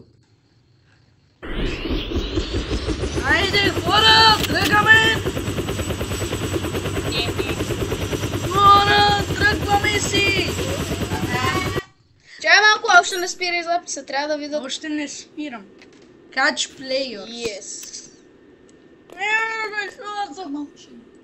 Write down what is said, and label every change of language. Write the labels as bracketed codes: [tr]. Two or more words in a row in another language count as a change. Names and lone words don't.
[bg] Айде, хора, тръгваме! Хора, тръгваме си! Чай малко, още не спира записа, трябва да видя. Още не спирам. [en] Catch players. Yes. [bg] Защо аз замълчи?